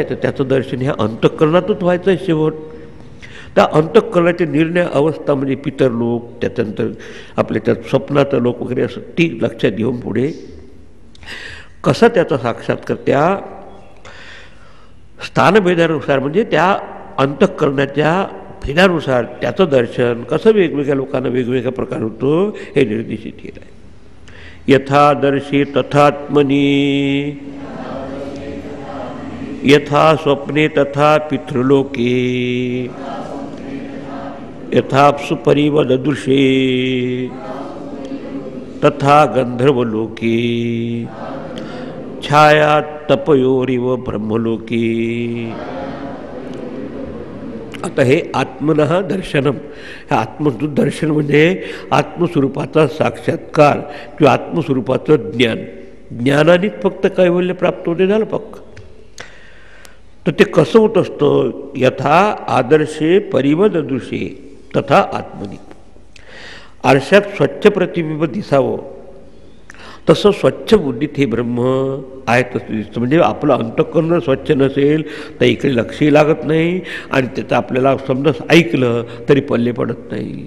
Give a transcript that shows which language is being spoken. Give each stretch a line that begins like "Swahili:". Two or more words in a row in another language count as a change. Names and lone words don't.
Marathi: तर त्याचं दर्शन ह्या अंतःकरणातच व्हायचं आहे शेवट. त्या अंतःकरणाचे निर्णय अवस्था म्हणजे पितर लोक, त्याच्यानंतर आपल्या त्यात स्वप्नाचं लोक वगैरे असं ती लक्षात घेऊन पुढे कसा त्याचा साक्षात्कार त्या स्थानभेदानुसार म्हणजे त्या अंतःकरणाच्या भेदानुसार त्याचं दर्शन कसं वेगवेगळ्या लोकांना वेगवेगळ्या प्रकार होतो हे निर्देशित केलं आहे.
Sanskrit: यथा दर्शे तथात्मनी यथा स्वप्ने तथा पितृलोके यथाप्सु परिवददृशे तथा गंधर्वलोके छाया तपयोरिव ब्रह्मलोके.
Marathi: आता हे
Sanskrit: आत्मनः दर्शनम,
Marathi: हे आत्मदर्शन म्हणजे आत्मस्वरूपाचा साक्षात्कार किंवा आत्मस्वरूपाचं ज्ञान. ज्ञानानेच फक्त कैवल्य प्राप्त होते झालं पक्क. तर ते कसं होत असतं,
Sanskrit: यथा आदर्शे परिवददृशे, तथा आत्मनी.
Marathi: आरशात स्वच्छ प्रतिबिंब दिसावं तसं स्वच्छ बुद्धीत हे ब्रह्म आहे तसं दिसतं. म्हणजे आपलं अंतःकरण स्वच्छ नसेल तर इकडे लक्षही लागत नाही आणि त्याचं आपल्याला समजा ऐकलं तरी पल्ले पडत नाही.